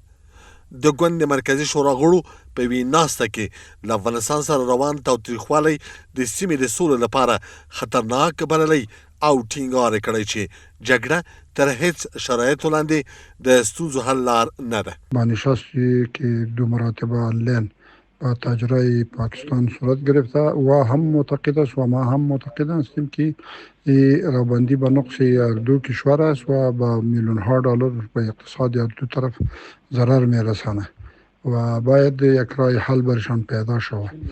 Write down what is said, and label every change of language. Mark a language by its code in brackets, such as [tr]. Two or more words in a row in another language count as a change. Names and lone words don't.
[ps] د ګوند د مرکزي شورا غړو په یوې ناسته کې له افغانستان سره روان تاوتریخوالی د سیمې د سولې لپاره خطرناک بللی او ټینګار یې کړی چې جګړه تر هیڅ شرایطو لاندې د ستونزو حل لار نه ده. [fa] بانشاستی که 2 مراتبه آنلاین با تاجرای پاکستان صورت گرفته و هم معتقد است و ما هم معتقد هستیم که رابندی به نقص هر دو کشور است و با میلیون ها دلار به اقتصاد هر دو طرف ضرر میرسانه و باید یک راه حل برشان پیدا شود